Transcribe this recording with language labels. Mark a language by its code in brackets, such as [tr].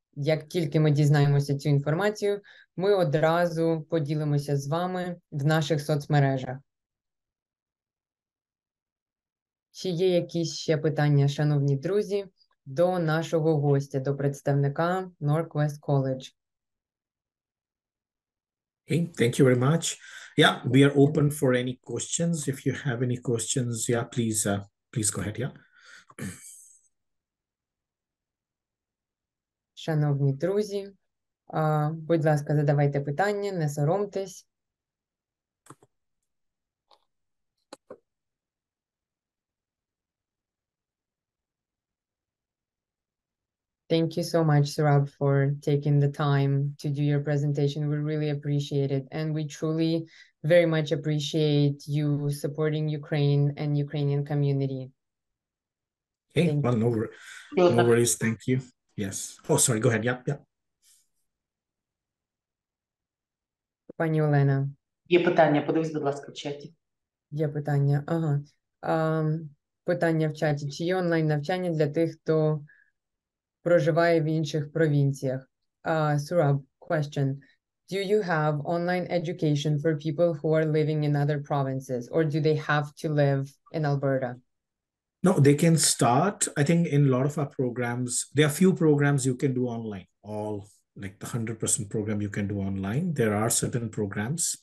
[uk] Як тільки ми дізнаємося цю інформацію, ми одразу поділимося з вами в наших соцмережах. Чи є якісь ще питання, шановні друзі, до нашого гостя, до представника NorQuest College? [en] Okay, thank you very much. Yeah, we are open for any questions. If you have any questions, yeah, please go ahead, yeah. [uk] Шановні друзі, будь ласка, задавайте питання, не соромтесь. [en] Thank you so much, Surab, for taking the time to do your presentation. We really appreciate it. And we truly very much appreciate you supporting Ukraine and Ukrainian community. Okay, well, no worries. Thank you. Yes. Oh, sorry. Go ahead. Yeah. [uk] Пані Олена. Є питання, подивись, будь ласка, в чаті. Є питання, ага. Питання в чаті. Чи є онлайн-навчання для тих, хто проживає в інших провінціях? [en] Surab, question. Do you have online education for people who are living in other provinces, or do they have to live in Alberta? No, they can start. I think in a lot of our programs, there are few programs you can do online. All like the 100% program you can do online. There are certain programs.